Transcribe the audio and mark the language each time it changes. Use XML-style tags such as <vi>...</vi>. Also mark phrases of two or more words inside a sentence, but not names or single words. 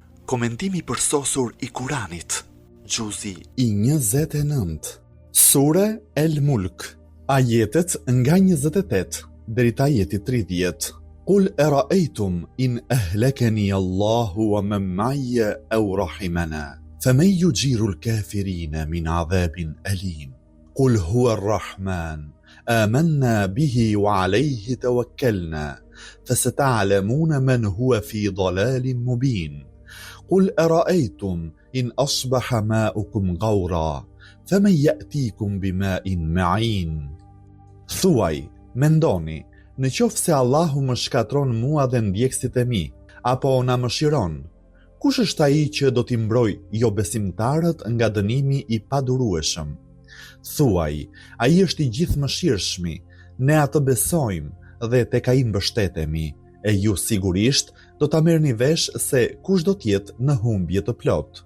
<sq>Komentimi përsosur i Kuranit, Gjuzi i 29. Sure El Mulk, ajetet nga 28 deri te ajeti 30.</sq> <ar>قل أرأيتم إن أهلكني الله ومن معي أو رحمنا فمن يجير الكافرين من عذاب أليم. قل هو الرحمن آمنا به وعليه توكلنا فستعلمون من هو في ضلال مبين. قل أرأيتم إن أصبح ماؤكم غورا فمن يأتيكم بماء معين.</ar> <sq>Thuaj, mendoni, në qoftë se Allahu më shkatron mua dhe ndjekësit e mi, apo na mëshiron, kush është ai që do t'i mbroj jo besimtarët nga dënimi i padurueshëm? Thuaj, ai është i gjithë mëshirshmi, ne atë besojmë dhe tek ai mbështetemi, e ju sigurisht do ta merrni vesh se kush do t'jetë në humbje të plot.</sq>